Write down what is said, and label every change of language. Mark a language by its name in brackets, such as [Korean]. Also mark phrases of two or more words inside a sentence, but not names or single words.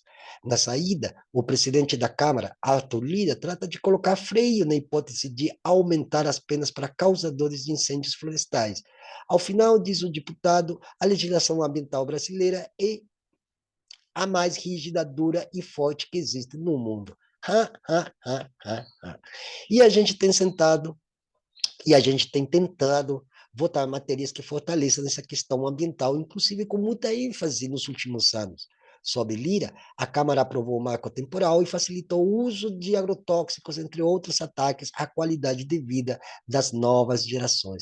[Portuguese] Na saída, o presidente da Câmara, Arthur Lira, trata de colocar freio na hipótese de aumentar as penas para causadores de incêndios florestais. Ao final, diz o deputado, a legislação ambiental brasileira é a mais rígida, dura e forte que existe no mundo. Ha, ha, ha, ha, ha. E a gente tem sentado e a gente tem tentado votar matérias que fortaleçam essa questão ambiental, inclusive com muita ênfase nos últimos anos. Sob Lira, a Câmara aprovou o marco temporal e facilitou o uso de agrotóxicos, entre outros ataques à qualidade de vida das novas gerações.